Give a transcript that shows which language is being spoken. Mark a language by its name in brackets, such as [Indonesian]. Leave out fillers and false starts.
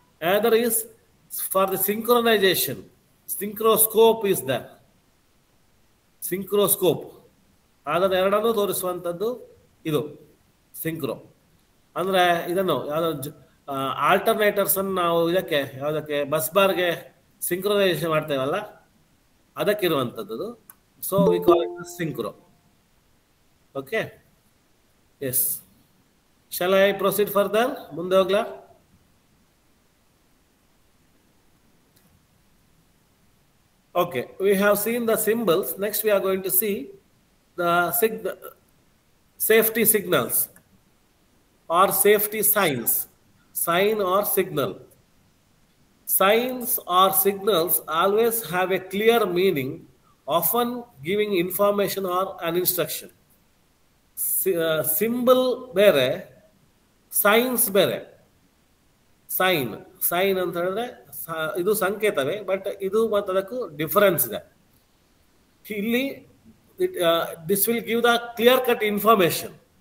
[English] Another is for the synchronization. Synchroscope is there. Synchroscope. [Kannada] ಅದನ್ನು ಎರಡನ್ನೂ ತೋರಿಸುವಂಥದ್ದು ಇದು ಸಿಂಕ್ರೋ. ಅಂದರೆ ಇದನ್ನು ಯಾವುದೋ ಆಲ್ಟರ್ನೇಟರ್ಸನ್ನು ನಾವು ಇದಕ್ಕೆ ಯಾವುದಕ್ಕೆ ಬಸ್ ಬಾರ್ಗೆ ಸಿಂಕ್ರೊನೈಸೇಷನ್ ಮಾಡ್ತೇವಲ್ಲ ಅದಕ್ಕಿರುವಂಥದ್ದು. [English] So we call it synchro. Okay, yes. Shall I proceed further? [Kannada] ಮುಂದೆ ಹೋಗ್ಲಾ? [English] Okay, we have seen the symbols. Next we are going to see the safety signals or safety signs. Sign or signal. Signs or signals always have a clear meaning, often giving information or an instruction. [Kannada] Symbol ಬೇರೆ, signs ಬೇರೆ. Sign ಅಂತ ಹೇಳಿದ್ರೆ ಇದು ಸಂಕೇತವೇ, but ಇದು ಮತ್ತು ಅದಕ್ಕೂ difference ಇದೆ. [English] ಇಲ್ಲಿ this will give the clear cut information.